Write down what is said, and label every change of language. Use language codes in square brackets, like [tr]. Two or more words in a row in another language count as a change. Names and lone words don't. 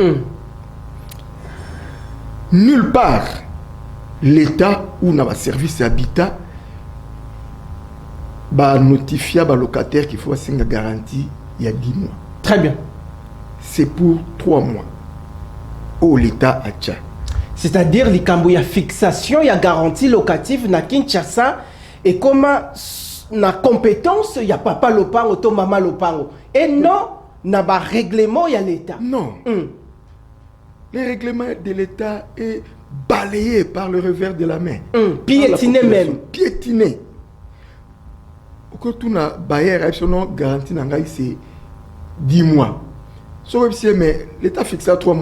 [fr] Nulle part, l'État ou dans le service habitat va notifier à locataire qu'il faut une garantie il y a 10 mois. Très bien. C'est pour 3 mois. Oh, l'État a déjà. C'est-à-dire, il y a fixation, il y a garantie locative na Kinshasa et comment na compétence, il y a [ln] papa lopango, to maman lopango. [fr] Et non, [ln] na ba [fr] règlement, il y a l'État. Non. Le règlement de l'État est balayé par le revers de la main. Piétiné même. Piétiné. Quand tu as baillé, garantie c'est 10 mois. Mais l'État fixe à 3 mois.